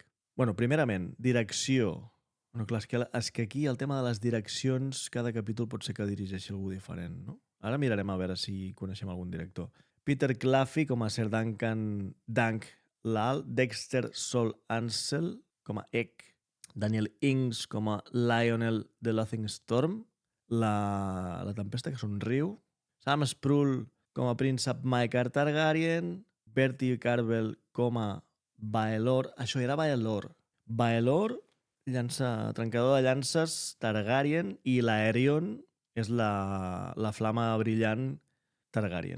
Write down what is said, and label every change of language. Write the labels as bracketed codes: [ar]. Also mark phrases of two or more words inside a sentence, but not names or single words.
[ca] Bueno, primerament, direcció. Bueno, clar, és que aquí el tema de les direccions, cada capítol pot ser que dirigeixi algú diferent, no? Ara mirarem a veure si coneixem algun director. Peter Claffey com a Sir Dank Lal, Dexter Sol Ansel com a Egg, Daniel Ings com a Lionel The Laughing Storm, la Tempesta que somriu, Sam Spruell com a príncep Maekar Targaryen, Bertie Carvel com a Baelor, això era Baelor, trencador de llances Targaryen, i l'Aerion és la flama brillant Targaryen.